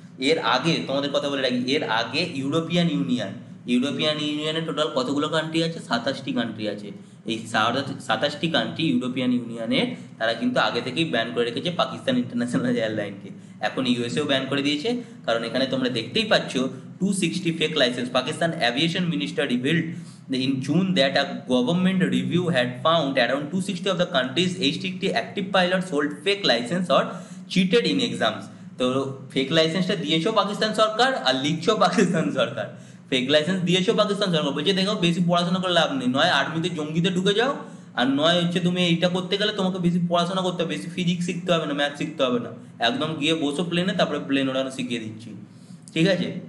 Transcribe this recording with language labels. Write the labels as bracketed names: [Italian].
[Bangla] এর আগে তোমাদের কথা বলে রাখি, এর আগে ইউরোপিয়ান ইউনিয়নে টোটাল কতগুলো কান্ট্রি আছে? 27টি কান্ট্রি আছে। এই 27টি কান্ট্রি ইউরোপিয়ান ইউনিয়নের, তারা কিন্তু আগে থেকেই ব্যান করে রেখেছে পাকিস্তান ইন্টারন্যাশনাল এয়ারলাইনকে। এখন ইউএসএও ব্যান করে দিয়েছে, কারণ এখানে তোমরা দেখতেই পাচ্ছ 260 fake licence. [English] Pakistan aviation minister revealed in June that a government review had found around 260 of the country's 860 active pilots hold fake license or cheated in exams. [Bangla] তো ফেক লাইসেন্সটা দিয়েছো পাকিস্তান সরকার আর লিখছো পাকিস্তান সরকার। ফেক লাইসেন্স দিয়েছো পাকিস্তান সরকার, বলছে দেখো বেশি পড়াশোনা করে লাভ নেই, নয় আর্মিতে জঙ্গিতে ঢুকে যাও, আর নয় হচ্ছে তুমি এইটা করতে গেলে তোমাকে বেশি পড়াশোনা করতে হবে, বেশি ফিজিক্স শিখতে হবে না, ম্যাথ শিখতে হবে না, একদম গিয়ে বসো প্লেনে, তারপরে প্লেন ওড়ানো শিখিয়ে দিচ্ছি, ঠিক আছে।